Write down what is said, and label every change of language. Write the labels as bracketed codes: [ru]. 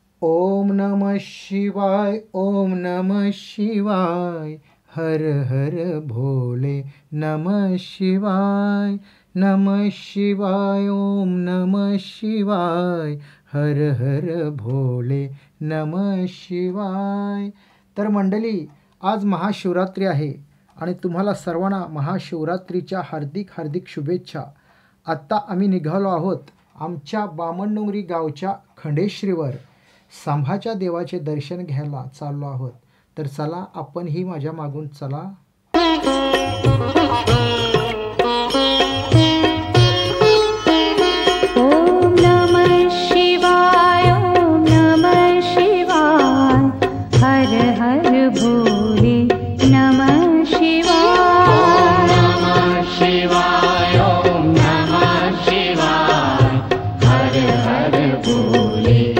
[sa] ओम नमः शिवाय, ओम नमः शिवाय, हर हर भोले नमः शिवाय, नमः शिवाय, ओम नमः शिवाय, हर हर भोले नमः शिवाय। [mr] तर मंडळी, आज महाशिवरात्री आहे आणि तुम्हाला सर्वांना महाशिवरात्रीच्या हार्दिक हार्दिक शुभेच्छा। आत्ता आम्ही निघालो आहोत आमच्या बामणडोंगरी गावच्या खंडेश्वरीवर सांभाच्या देवाचे दर्शन घ्यायला चाललो आहोत। तर चला, आपणही माझ्या मागून चला। [sa] ओम नमः शिवाय, ओम नमः शिवाय, हर हर भोले नमः शिवाय। ओम नमः शिवाय, ओम नमः शिवाय, हर हर भोले